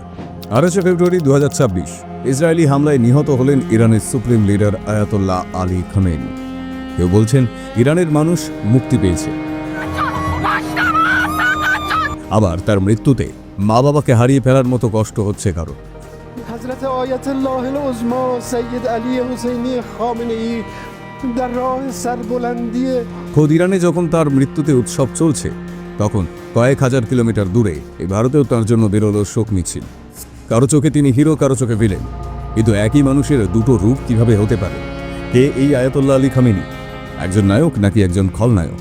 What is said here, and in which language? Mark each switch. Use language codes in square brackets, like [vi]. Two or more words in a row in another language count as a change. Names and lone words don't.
[bn] 28 ফেব্রুয়ারি 2026 ইসরায়েলি হামলায় নিহত হলেন ইরানের [en] supreme leader [bn] আয়াতোল্লাহ আলী খামেনি। কেউ বলছেন ইরানের মানুষ মুক্তি পেয়েছে, আবার তার মৃত্যুতে মা বাবাকে হারিয়ে ফেলার মতো কষ্ট হচ্ছে কারো। [fa] حضرت آیت الله العظما سید علی حسینی خامنه‌ای در راه سربلندی [bn] খোদ ইরানে যখন তার মৃত্যুতে উৎসব চলছে, তখন কয়েক হাজার কিলোমিটার দূরে এই ভারতেও তার জন্য বেরোলো শোক মিছিল। কারো চোখে তিনি হিরো, কারো চোখে ভিলেন। কিন্তু একই মানুষের দুটো রূপ কিভাবে হতে পারে? কে এই আয়াতোল্লাহ আলী খামেনি? একজন নায়ক নাকি একজন খলনায়ক?